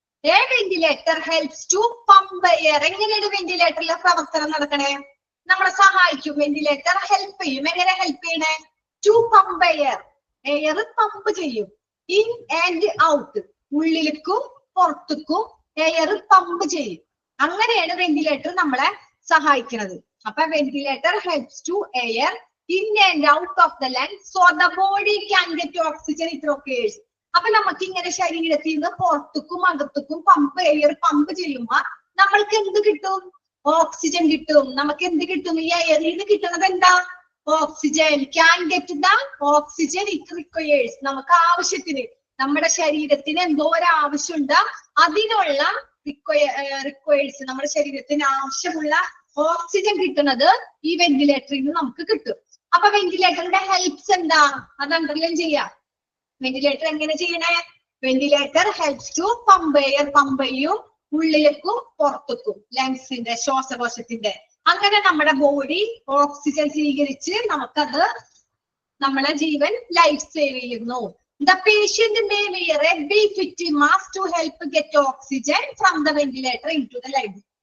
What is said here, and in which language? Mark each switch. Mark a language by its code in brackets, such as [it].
[en] A ventilator helps to pump air. [ml] എങ്ങനെയാണ് വെന്റിലേറ്ററിലെ പ്രവർത്തനം നടക്കണേ? നമ്മളെ സഹായിക്കും. വെന്റിലേറ്റർ ഹെൽപ്പ് ചെയ്യും. എങ്ങനെ ഹെൽപ്പ് ചെയ്യണേ? [en] To pump air. [ml] Air pump ചെയ്യും. [en] In and out. [ml] ഉള്ളിലേക്കും പുറത്തേക്കും എയർ പമ്പ് ചെയ്യും. അങ്ങനെയാണ് വെന്റിലേറ്റർ നമ്മളെ സഹായിക്കുന്നത്. [en] അപ്പൊ ventilator helps to air in and out of the lungs so the body can get oxygen it requires. [ml] അപ്പൊ നമുക്ക് ഇങ്ങനെ ശരീരത്തിൽ നിന്ന് പുറത്തേക്കും അകത്തേക്കും എയർ പമ്പ് ചെയ്യുമ്പോ നമ്മൾക്ക് എന്ത് കിട്ടും? ഓക്സിജൻ കിട്ടും. നമുക്ക് എന്ത് കിട്ടും? ഈ എയറിൽ നിന്ന് കിട്ടുന്നത് എന്താ? Oxygen. [en] Can get the oxygen it requires. [ml] നമുക്ക് ആവശ്യത്തിന്, നമ്മുടെ ശരീരത്തിന് എന്തോ ഒരു ആവശ്യമുണ്ട്, അതിനുള്ള റിക്വയേഴ്സ്, നമ്മുടെ ശരീരത്തിന് ആവശ്യമുള്ള ഓക്സിജൻ കിട്ടുന്നത് ഈ വെന്റിലേറ്ററിൽ നിന്ന് നമുക്ക് കിട്ടും. അപ്പൊ വെന്റിലേറ്ററിന്റെ ഹെൽപ്സ് എന്താ? അത് അണ്ടർലൈൻ ചെയ്യാം. വെന്റിലേറ്റർ എങ്ങനെ ചെയ്യണേ? [en] Ventilator helps to pump air. [ml] Pump ചെയ്യും ഉള്ളിലേക്കും പുറത്തേക്കും, ലങ്സിന്റെ, ശ്വാസകോശത്തിന്റെ. അങ്ങനെ നമ്മുടെ ബോഡി ഓക്സിജൻ സ്വീകരിച്ച് നമുക്കത് നമ്മളെ ജീവൻ ലൈഫ് സേവ് ചെയ്യുന്നു. [en] The patient may wear a befitting mask to help get oxygen from the ventilator into the lungs.